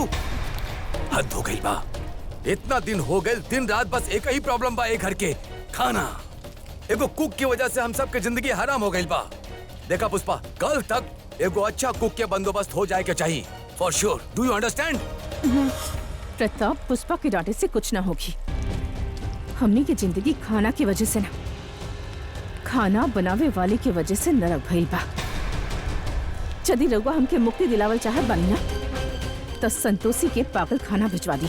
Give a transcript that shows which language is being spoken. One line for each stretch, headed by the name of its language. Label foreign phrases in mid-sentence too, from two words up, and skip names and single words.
Bhojpuri: हद हो गई बा। इतना दिन हो गए, दिन रात बस एक ही प्रॉब्लम बा, एक घर के खाना। एगो कुक की वजह से हम सब के जिंदगी हराम हो गई बा। देखा पुष्पा, कल तक एगो अच्छा कुक के बंदोबस्त हो जाए के चाहिए,
English: For sure. Do you understand?
Bhojpuri: प्रताप, पुष्पा के डांटे से कुछ ना होगी। हमनी की जिंदगी खाना की वजह से ना, खाना बनावे वाले की वजह से नरक भइल बा। यदि रउआ हमके मुक्ति दिलावल चाहत बानी ना, तो संतोषी के पागल खाना भिजवा दी।